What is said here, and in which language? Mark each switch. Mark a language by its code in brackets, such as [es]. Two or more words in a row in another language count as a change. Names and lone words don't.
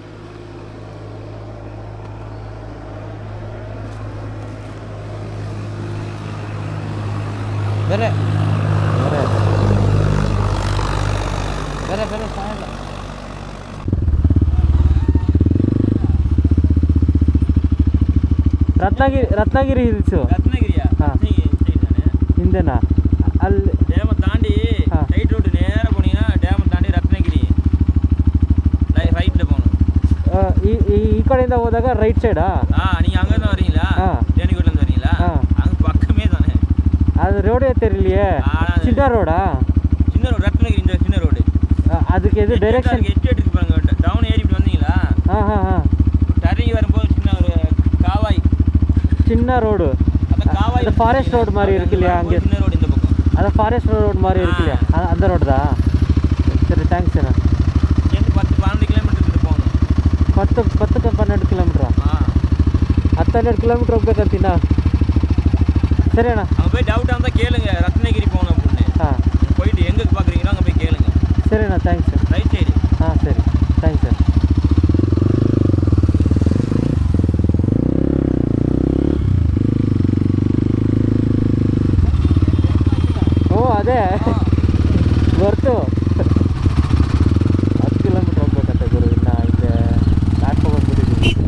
[kn] ಬೇರೆ ಬೇರೆ ಬೇರೆ ಬೇರೆ ಸಾಯಲ್ಲ. ರತ್ನಗಿರಿ ಹಿಲ್ಸು. [ta] ரத்னகிரியா? ஆ. [kn] ಹಿಂದೆನಾ ಅಲ್ಲಿ [ta] டேமை தாண்டி ஆ. [en] right road [ta] நேராக போனீங்கன்னா டேமை தாண்டி ரத்னகிரி ரைட்டில் போகணும். [kn] ಈ ಕಡೆಯಿಂದ ಹೋದಾಗ [en] right side? [ta] நீங்கள் அங்கேருந்து வரீங்களா? ஆ. தேனிக்கோட்டிலேருந்து வரீங்களா? ஆ. அங்கே பக்கமே தானே. [kn] ಅದು ರೋಡೇ ತೆರಲಿಯೇ? ಚಿನ್ನ ರೋಡಾ? [ta] சின்ன ரோடு ரத்னகிரி, இந்த சின்ன ரோடு. அதுக்கு எது டைரெக்ஷன்? எட்டு இருக்கு பாருங்க. டவுன் ஏறி இப்படி வந்தீங்களா? இறங்கி வரும்போது சின்ன ஒரு காவாய். சின்ன ரோடு. அந்த காவாய். அந்த [en] forest road [ta] மாதிரி இருக்கு இல்லையா அங்கே? சின்ன ரோடு இந்த பக்கம். அது [en] forest road [ta] மாதிரி இருக்கு இல்லையா? அந்த ரோடுதா? [kn] ಸರಿ ಥ್ಯಾಂಕ್ಸ್ ಅಣ್ಣ. [ta] இங்கேருந்து 10-12 கிலோமೀಟರ್ போகணும். [kn] 10-12 ಕಿಲೋಮೀಟ್ರಾ? 10-12 ಕಿಲೋಮೀಟ್ರ್ ಹೋಗ್ಬೇಕಂತೀನ? [ta] சரி அண்ணா. அங்கே போய் டவுட்டாக இருந்தால் கேளுங்க, ரத்னகிரி போகணும் அப்படின்னு. போயிட்டு எங்கே பார்க்குறீங்களோ அங்கே போய் கேளுங்க. சரி அண்ணா, [en] thanks sir. right side. [kn] சரி [en] thanks sir. [kn] ಅದೇ ಗೊತ್ತು. 10 ಕಿಲೋಮೀಟ್ರ್ ಹೋಗ್ಬೇಕಂತೆ ಗುರು. ಇನ್ನು ಹಿಂದೆ ದಾಟ್ಕೊಂಡ್ಬಂದ್ಬಿಟ್ಟಿದ್ದೀವಿ.